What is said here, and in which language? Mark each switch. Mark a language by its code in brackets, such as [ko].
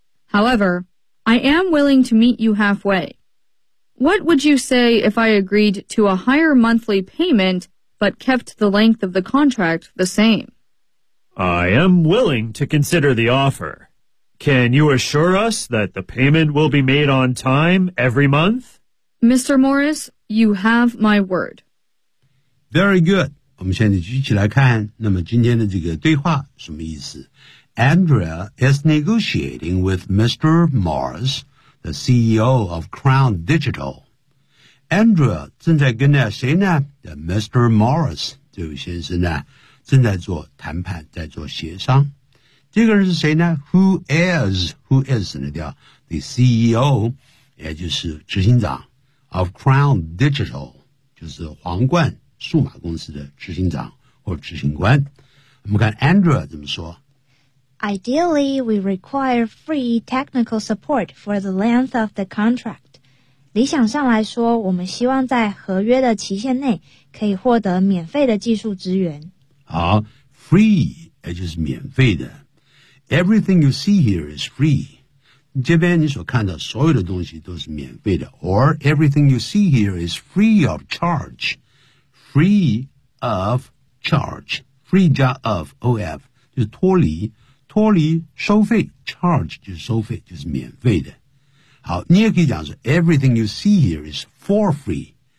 [en] However, I am willing to meet you halfway. What would you say if I agreed to a higher monthly paymentbut kept the length of the contract the same. I am willing to consider the offer. Can you assure us that the payment will be made on time every month? Mr. Morris, you have my word. Very good. [zh] 我们现在继续来看那么今天的这个对话什么意思。 [en] Andrea is negotiating with Mr. Morris, the CEO of Crown Digital. [zh] Andrea 正在跟着谁呢 Mr. Morris 这位先生呢正在做谈判在做协商这个人是谁呢 Who is 省得掉 The CEO 也就是执行长 of Crown Digital 就是皇冠数码公司的执行长或执行官我们看 Andrea 怎么说 [en] Ideally we require free technical support for the length of the contract [zh] 理想上来说，我们希望在合约的期限内可以获得免费的技术资源。 [en] 好 ，free [zh] 也就是免费的。 [en] Everything you see here is free。 [zh] 这边你所看到所有的东西都是免费的。 [en] Or everything you see here is free of charge。 Free of charge。 [zh] Free 加 of of 就是脱离，脱离收费。 Charge 就是收费，就是免费的。好你也可以讲说 [en] everything you see here is for free.